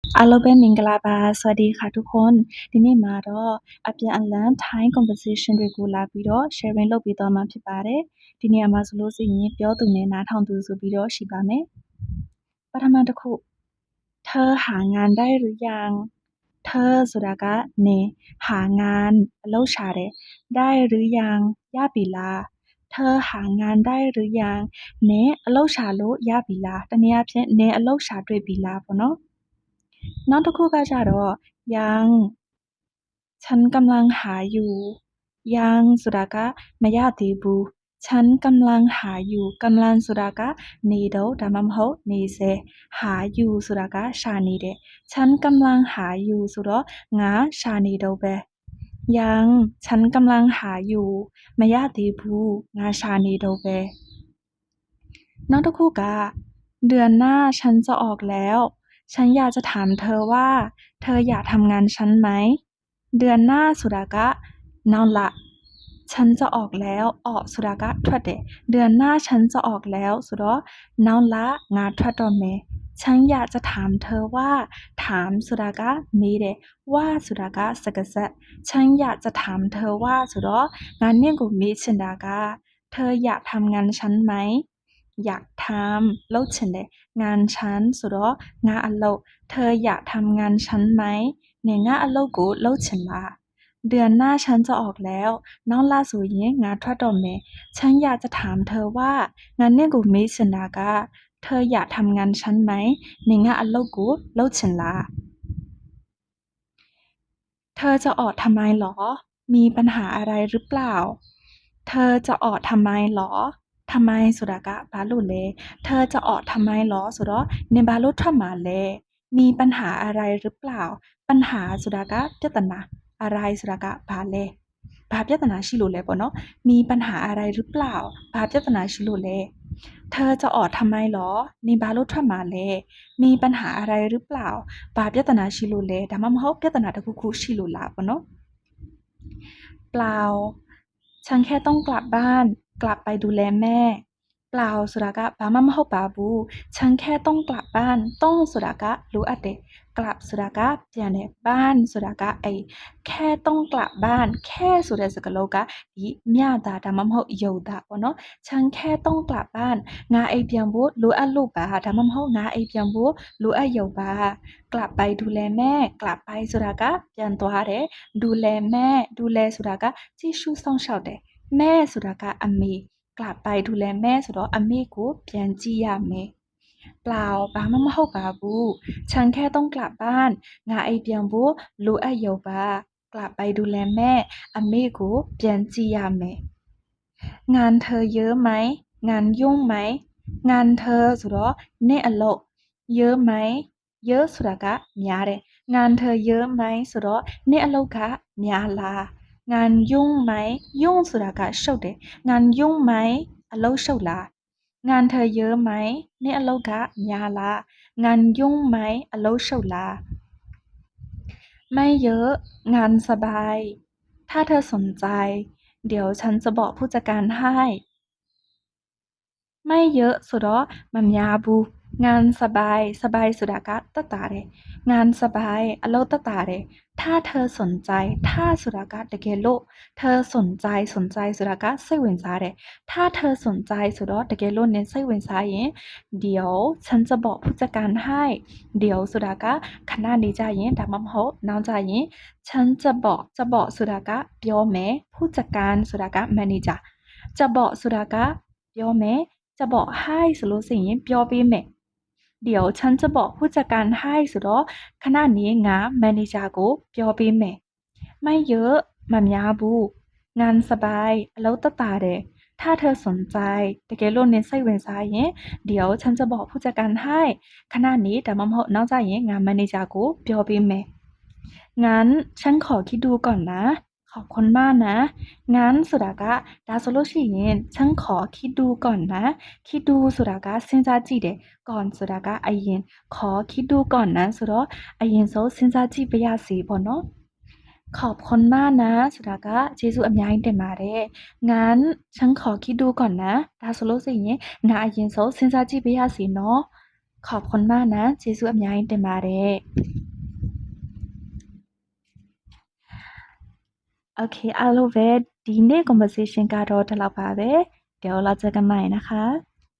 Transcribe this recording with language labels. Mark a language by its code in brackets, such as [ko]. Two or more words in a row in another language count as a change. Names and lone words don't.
[my] အားလုံးပဲမင်္ဂလာပါစ [th] วัสดีค่ะทุกคน [my] ဒီနေ့မှာတော့အပြန်အလှန် [en] Thai conversation [my] တွေကိုလာပြီးတော့ sharing လုပ်ပြီးတော့မှာဖြစ်ပါတယ်ဒီနေရာမှာဆိုလို့ရှိရင်ပြောသူနဲ့နားထောင်သူဆိုပြီးတော့ရှိပါမယ်ပထမတစ်ခု [th] เธอหางานได้หรือยังเธอ [my] ဆိုတာကနေ [th] หางาน [my] အလုပ်ရှာတယ် [th] ได้หรือยัง [my] ရပြီလား [th] เธอหางานได้หรือยัง [my] နင်အလုပ် ရှာလို့ရပြီလားတနည်းအားဖြင့်နင်အလုပ်ရှာတွေ့ပြီလားပေါ့နော်နောက်တစ်ခုကကြတော့ยัง [th] ฉันกำลังหาอยู่ [my] ยังဆိုတာကမရသေးဘူး [th] ฉันกำลังหาอยู่ [my] กำลังဆိုတာကနေတော့ဒါမှမဟုတ်နေစေ [th] หาอยู่ [my] ဆိုတာကရှာနေတယ် [th] ฉันกำลังหาอยู่ [my] ဆိုတော့ငါရှာနေတော့ပဲ [th] ยังฉันกำลังหาอยู่ [my] မရသေးဘူးငါရှာနေတော့ပဲနောက်တစ်ခုက [th] เดือนหน้าฉันจะออกแล้วฉันอยากจะถามเธอว่าเธออยากทำงานฉันไหมเดือนห [my] น้าဆိုတာကနောက်လ [th] ฉันจะออกแล้ว [my] ออกဆိုတာကထွက်တယ် [th] เดือนหน้าฉันจะออกแล้ว [my] ဆိုတော့နောက်လငါထွက်တော့မယ် [th] ฉันอยากจะถาม เธอว่าถาม [my] ဆိုတာကမေးတယ် [th] ว่า [my] ဆိုတာကစကားဆက် [th] ฉันอยากจะถามเธอว่าဆိုတော့ငါန [my] င့်ကိုမေးချင်တာက [th] เธออยากทำงานฉันไหม อยากทำ [my] လုပ်ချင်တယ် [th] งานฉัน [my] ဆိုတော့ငါအလုပ် [th] เธออยากทำงานฉันไหม [my] နင်ငါအလုပ်ကိုလုပ်ချင်လား [th] เดือนหน้าฉันจะออกแล้ว [my] နောက်လဆိုရင်ငါထွက်တော့မယ် [th] ฉันอยากจะถามเธอว่า [my] ငါနင့်ကိုမေးချင်တာက [th] เธออยากทำงานฉันไหม [my] နင်ငါအလုပ်ကိုလုပ်ချင်လား [th] เธอจะออกทำไมหรอมีปัญหาอะไรหรือเปล่าเธอจะออกทำไมหรอ [my] ทำไมဆိုတာကဘာလို့လဲ [th] เธอจะออกทำไมหรอ [my] ဆိုတော့နင်ဘာလို့ထွက်မှာလဲ [th] มีปัญหาอะไรหรือเปล่า [my] ปัญหาဆိုတာကပြဿနာอะไรဆိုတာကဘာလဲဘာပြဿနာရှိလို့လဲပေါ့နော် [th] มีปัญหาอะไรหรือเปล่า [my] ဘာပြဿနာရှိလို့လဲ [th] เธอจะออกทำไมหรอ [my] နင်ဘာလို့ထွက်မှာလဲ [th] มีปัญหาอะไรหรือเปล่า [my] ဘာပြဿနာရှိလို့လဲဒါမှမဟုတ်ပြဿနာတစ်ခုခုရှိလို့လားပေါ့နော် [th] เปล่าฉันแค่ต้องกลับบ้านกลับไปดูแลแม่ [my] เปล่าဆိုတာကဘာမှမဟုတ်ပါဘူး [th] ฉันแค่ต้องกลับบ้าน [my] ต้องဆိုတာကလိုအပ်တယ်กลับဆိုတာကပြန်တယ်บ้านဆိုတာက [th] แค่ต้อง กลับบ้าน [my] แค่ဆိုတဲ့စကားလုံးကဒီမျှတာဒါမှမဟုတ်ယုတ်တာပေါ့နော် [th] ฉันแค่ต้องกลับบ้าน [my] ငါအိမ်ပြန်ဖို့လိုအပ်လို့ပါဒါမှမဟုတ်ငါအိမ်ပြန်ဖို့လိုအပ်ယုတ်ပါ [th] กลับไปดูแลแม่ กลับไป [my] ဆိုတာက ပြန်သွားတယ် [th] ดูแลแม่ [my] ดูแลဆိုတာကကြည့်ရှုစောင့်ရှောက်တယ်แม่ဆိုတာကအမေ [th] กลับไปดูแลแม่ [my] ဆိုတော့အမေကိုပြန်ကြည့်ရမယ်เปล่าဘာမှမဟုတ်ပါဘူး [th] ฉันแค่ต้องกลับบ้าน [my] ငါအိမ်ပြန်ဖို့လိုအပ်ရုံပါ [th] กลับไปดูแลแม่ [my] အမေကိုပြန်ကြည့်ရမယ် [th] งานเธ อเยอะไหมงานยุ่งไหมงานเธอ [my] ဆိုတော့နင့်အလုပ် [th] เยอะไหมเยอะ [my] ဆိုတာကများ [th] တယ်งานเธอเยอะไหม [my] ဆိုတော့နင့်အလုပ်ကများလား [th] งานยุ่งไหมยุ่ง [my] ဆိုတာကရှုပ်တယ် [th] งานยุ่งไหม [my] အလုပ်ရှုပ်လား [th] งานเธอเยอะไหม [my] နင့်အလုပ်ကများလား [th] งานยุ่งไหม [my] အလုပ်ရှုပ်လား [th] ไม่เยอะงานสบายถ้าเธอสนใจเดี๋ยวฉันจะบอกผู้จัดการให้ ไม่เยอะ [my] ဆိုတော့မများဘူး [th] งานสบายสบาย [my] ဆိုတာကသက်သာတယ် [th] งานสบาย [my] အလုပ်သက်သာတယ် [th] ถ้าเธอสนใจถ้า [my] ဆိုတာကတကယ်လို့ [th] เธอสนใจสนใจ [my] ဆိုတာကစိတ်ဝင်စားတယ် [th] ถ้าเธอสนใจ [my] ဆိုတော့တကယ်လို့နင်စိတ်ဝင်စားရင် [th] เดี๋ยวฉันจะบอกผู้จัดการ [my] ให้เดี๋ยวဆိုတာကခဏနေကြရင်ဒါမှမဟုတ်နောက်ကြရင် [th] ฉันจะบอก [my] ဆိုတာကပြောမယ်ผู้จัดการဆိုတာက manager [th] จะบอก [my] ဆိုတာကပြောမယ် [th] จะบอกให้ [my] ဆိုလို့ရှိရင်ပြောပေးမယ် [th] เดี๋ยวฉันจะบอกผู้จัด [my] การให้ဆိုတော့ခဏနေငါမန်နေဂျာကိုပြောပေးမယ် [th] ไม่เยอะ [my] မများဘူး [th] งานสบาย [my] အလုပ်သက်သာတယ် [th] ถ้าเธอสนใจ [my] တကယ်လို့နင်စိတ်ဝင်စား ရင် [th] เดี๋ยวฉันจะบอกผู้จัดการให้ [my] ခဏနေဒါမှမဟုတ်နောက်ကြရင်ငါမန်နေဂျာကိုပြောပေးမယ် [th] งั้นฉันขอ คิดดูก่อนนะขอบคุณมากนะงั้น [my] ဆိုတာကဒါဆိုလို့ရှိရင် [th] ฉันขอคิดดู ก่อนนะคิดดู [my] ဆိုတာကစဉ်းစားကြည့်တယ် [th] ก่อน [my] ဆိုတာကအရင် [th] ข [my] อคิดดูก่อนนะဆိုတော့အရင်ဆုံးစဉ်းစားကြည့်ပါရစေပေါ့နော် [th] ขอบคุณมากนะ [my] ဆိုတာကကျေးဇူးအများကြီးတင်ပါတယ် [th] งั้นฉันขอคิดดูก่อนนะ [my] ဒါဆိုလို့ရှိရင်ငါအရင်ဆုံးစဉ်းစားကြည့်ပါရစေနော် [th] ขอบคุณมากนะ [my] ကျေးဇူးအများကြီးတင်ပါတယ် Okay အားလုံးပဲဒီနေ့ conversation ကတော့ဒီလောက်ပါပဲ [th] เดี๋ยวเราเจอกันใหม่นะคะ